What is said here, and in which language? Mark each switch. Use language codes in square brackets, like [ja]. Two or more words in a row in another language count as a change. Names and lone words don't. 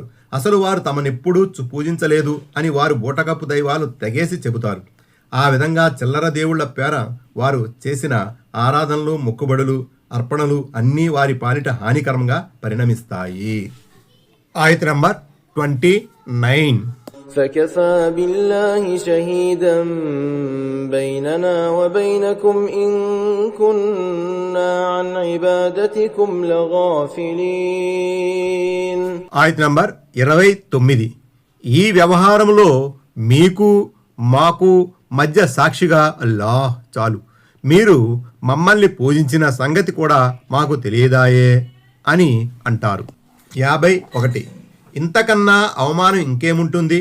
[te] అసలు వారు తమనెప్పుడూ పూజించలేదు అని వారు బూటకప్పు దైవాలు తెగేసి చెబుతారు. ఆ విధంగా చిల్లర దేవుళ్ల పేర వారు చేసిన ఆరాధనలు, మొక్కుబడులు, అర్పణలు అన్నీ వారి పాలిట హానికరంగా పరిణమిస్తాయి. ఆయత నంబర్ 29. [ar] فكفى بالله شهيدا بيننا وبينكم إن كنا عن عبادتكم لغافلين. [te] ఆయత నంబర్ 29. ఈ వ్యవహారంలో మీకు మాకు మధ్య సాక్షిగా అల్లాహ్ చాలు, మీరు మమ్మల్ని పూజించిన సంగతి కూడా మాకు తెలియదాయే అని అంటారు. 51. ఇంతకన్నా అవమానం ఇంకేముంటుంది?